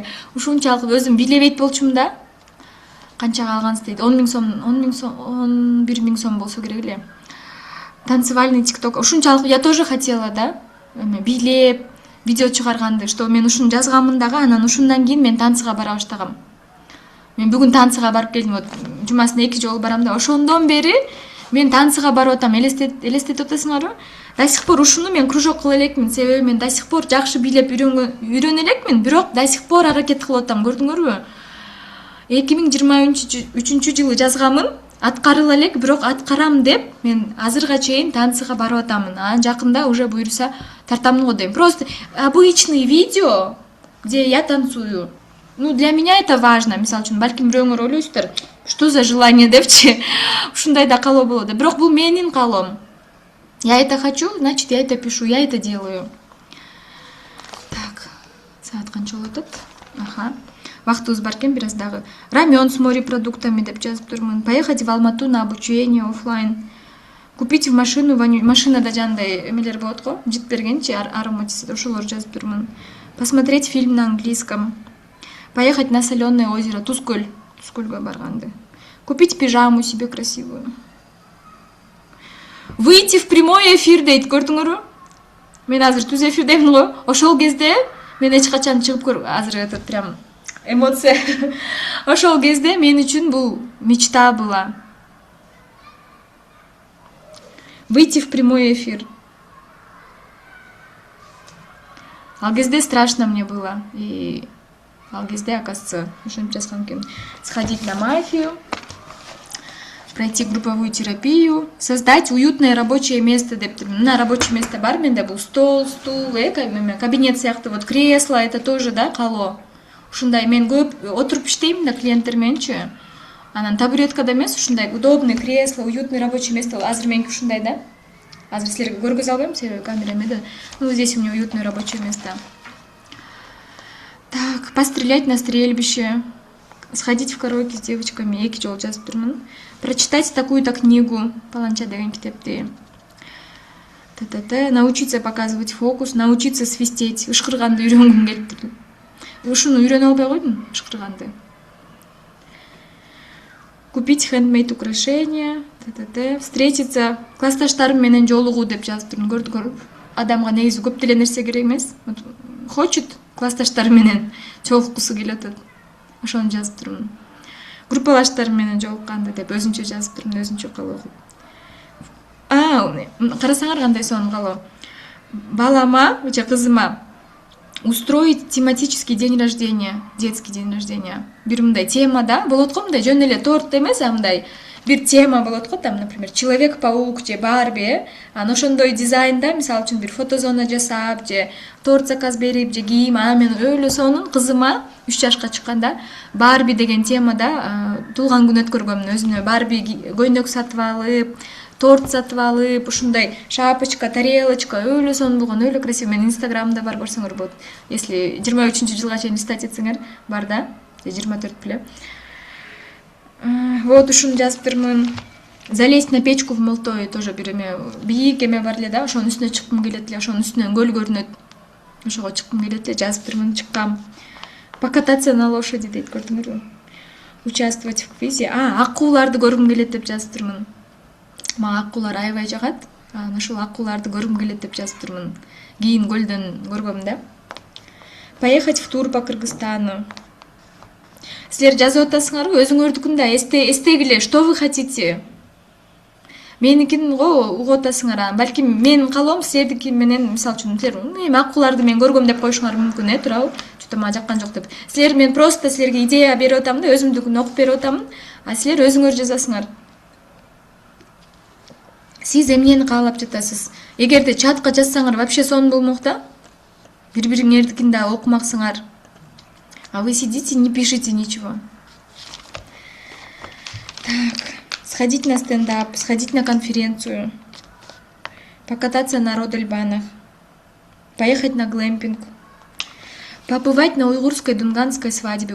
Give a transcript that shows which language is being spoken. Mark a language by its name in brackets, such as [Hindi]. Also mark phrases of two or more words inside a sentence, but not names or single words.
[Kyrgyz] Ушунчалык өзүм бийлебейт болчумун да. Канчага алгансыз дейт? 10 000 сом, 11 000 сом болсо керек эле. [Russian] Танцевальный тикток. Ушунчалык я тоже хотела да. [Kyrgyz] Эме бийлеп видео чыгарганды, что мен ушуну жазгамын дагы, анан ушундан кийин мен танцыга бара баштагам. Мен бүгүн танцыга барып келдим, вот жумасына 2 жолу барам да. Ошондон бери мен танцыга барып атам. Элестетип атасыңарбы? [Russian] До сих пор [Kyrgyz] ушуну мен кружок кыла элекмин, себеби мен [Russian] до сих пор [Kyrgyz] жакшы бийлеп үйрөнө элекмин, бирок [Russian] до сих пор [Kyrgyz] аракет кылып атам, көрдүңөрбү? 2023-жылы жазгамын, аткарыла элек, бирок аткарам деп мен азырга чейин танцыга барып атамын. Анан жакында уже буюрса тартамын го дейм. [Russian] Просто обычный видео, где я танцую. Ну, для меня это важно. [Kyrgyz] Мисалы үчүн, балким бирөөңөр ойлойсуздар, [Russian] что за желание депчи. [Kyrgyz] Ушундай да каалоо болот. Бирок бул менин каалоом. [Russian] Я это хочу, значит, я это пишу, я это делаю. Так, [Kyrgyz] саат канча болуп атат? Аха. Вактыбыз бар экен бир аз дагы. [Russian] Рамен с морепродуктами [Kyrgyz] деп жазып турмун. [Russian] Поехать в Алмату на обучение офлайн. Купить в машину, [Kyrgyz] машинада жандай эмелер болот го, жит бергенчи, ароматисы, ошолор жазып турмун. [Russian] Посмотреть фильм на английском. Поехать на соленое озеро, Тускөл. [Kyrgyz] Тускөлгө барганды. [Russian] Купить пижаму себе красивую. Выйти в прямой эфир [Kyrgyz] дейт, көрдүңөрбү? Мен азыр түз эфирдемин го. Ошол кезде мен эч качан чыгып азыр [Russian] этот прям эмоция. [Kyrgyz] Ошол кезде мен үчүн бул [Russian] мечта была. Выйти в прямой эфир. [Kyrgyz] Ал кезде [Russian] страшно мне было. [Kyrgyz] И ал кезде, оказывается, ошентип жазган экен. [Russian] Сходить на мафию, пройти групповую терапию, создать уютное рабочее место деп. На рабочее место [Kyrgyz] бар менде бул стол, стул, кабинет сыяктуу, [Russian] вот кресло, это тоже, [Kyrgyz] да, каалоо. ушундай мен көп отуруп иштейм да клиенттер мененчи. Анан табуреткада эмес, ушундай [Russian] удобный кресло, уютный рабочий место. [Kyrgyz] Азыр меники ушундай да. Азыр силерге көргөзө албайм, себеби камера эмеде. [Russian] Ну, здесь у меня уютное рабочее место. Так, пострелять на стрельбище, сходить в караоке с девочками, [Kyrgyz] эки жолу жазып турмун. [Russian] Прочитать такую-то книгу, [Kyrgyz] Паланча деген китепти. [Russian] Научиться показывать фокус, научиться свистеть, [Kyrgyz] ышкырганды үйрөнгүм келип. Ушуну үйрөнө албай койдум, ышкырганды. [Russian] Купить хендмейд украшения, встретиться [Kyrgyz] классташтарым менен жолугуу деп жазып турмун. Көрдүңөрбү? Адамга негизи көп деле нерсе керек эмес. Хочет классташтары менен жолуккусу келип атат. Ошону жазып турмун. Группалаштарым менен жолукканды деп өзүнчө жазып турмун, өзүнчө калуу. Карасаңар кандай сонун калоо. Балама, же кызыма [Russian] устроить тематический день рождения, детский день рождения. [Kyrgyz] Бир мындай темада болот го, мындай жөн эле торт эмес, мындай бир тема болот го, [Russian] там, например, Человек-паук же Барби, [Kyrgyz] анан ошондой дизайнда, мисалы үчүн бир фотозона жасап, же торт заказ берип, же кийим, анан мен өлө сонун кызыма 3 жашка чыкканда Барби деген темада туулган күн өткөргөмүн. Өзүнө Барби көйнөк сатып алып, торт сатып алып, ушундай шапочка, тарелочка, өлө сонун болгон, өлө красиво. Мен инстаграмда бар, көрсөңөр болот. Если 23-жылга чейин листать этсеңер, бар да, 24 беле. Вот ушуну жазып турмун. [Russian] Залезть на печку в Молтове тоже [Kyrgyz] бир эме, бийик эме бар эле да, ошонун үстүнө чыккым келет эле, ошонун үстүнөн көл көрүнөт. Ошого чыккым келет эле, жазып турмун, чыккам. [Russian] Покататься на лошади [Kyrgyz] дейт, көрдүңөрбү? [Russian] Участвовать в квизе. [Kyrgyz] Аккууларды көргүм келет деп жазып турмун. Мага аккуулар аябай жагат. Анан ошол аккууларды көргүм келет деп жазып турмун. Кийин көлдөн көргөм да. Поехать в тур по Кыргызстану. Силер жазып атасыңарбы? Өзүңөрдүкүн да эстегиле, [Russian] что вы хотите? [Kyrgyz] Меникин го угуп атасыңар. Балким менин калоом силердики менен, мисалы үчүн, силер аккууларды мен көргөм деп коюшуңар мүмкүн, туурабы? Чөтө мага жаккан жок деп. Силер мен просто силерге идея берип атам да, өзүмдүкүн окуп берип атам, а силер өзүңөр жазасыңар. Сиз эмнени каалап жатасыз? Эгерде чатка жазсаңар вообще сонун болмок да. Бири-бириңердикин да окумаксыңар. [Russian] А вы сидите, не пишите ничего. Так, сходить на стендап, сходить на конференцию, покататься на Родельбанах, поехать на глэмпинг, побывать на уйгурской дунганской свадьбе.